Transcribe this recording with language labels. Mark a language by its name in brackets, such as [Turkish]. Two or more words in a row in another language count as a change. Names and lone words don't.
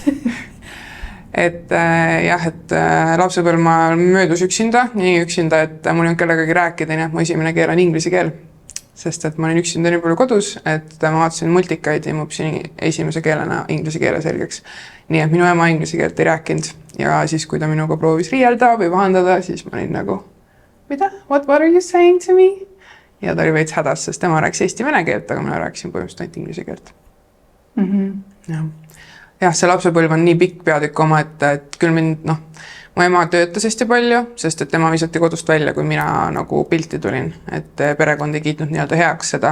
[Estonian] Et lapsepõlv ma möödus üksinda, nii üksinda, et mul ei olnud kellegagi rääkida, nii et mu esimene keel on inglise keel. Sest et ma olin üksinda nii palju kodus, et ma vaatasin multikaid ja ma õppisin esimese keelena inglise keele selgeks. Nii et minu ema inglise keelt ei rääkinud ja siis, kui ta minuga proovis riielda või vahandada, siis ma olin nagu, mida? [English] What are you saying to me? [Estonian] Ja ta oli veits hädas, sest tema rääkis eesti-vene keelt, aga mina rääkisin põhimõtteliselt ainult inglise keelt. Jah, see lapsepõlv on nii pikk peatükk oma, et küll mind, mu ema töötas hästi palju, sest et tema visati kodust välja, kui mina nagu pilti tulin, et perekond ei kiitnud nii-öelda heaks seda.